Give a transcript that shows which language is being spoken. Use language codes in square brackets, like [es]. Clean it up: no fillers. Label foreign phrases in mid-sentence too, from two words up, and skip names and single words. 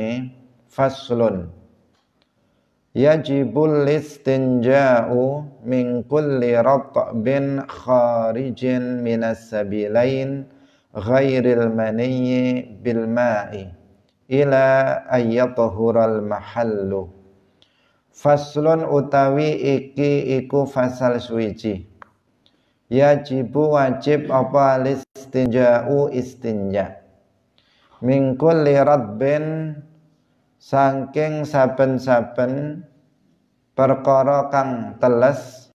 [ar] فصل يجب الاستنجاء من كل رطب خارج من السبيلين غير المني بالماء إلى أن يطهر المحل. [jv] Faslun utawi iki iku fasal suwiji. Yajibu wajib apa listinja'u istinja. [ar] من كل رطب [jv] saking saben-saben perkara kang teles,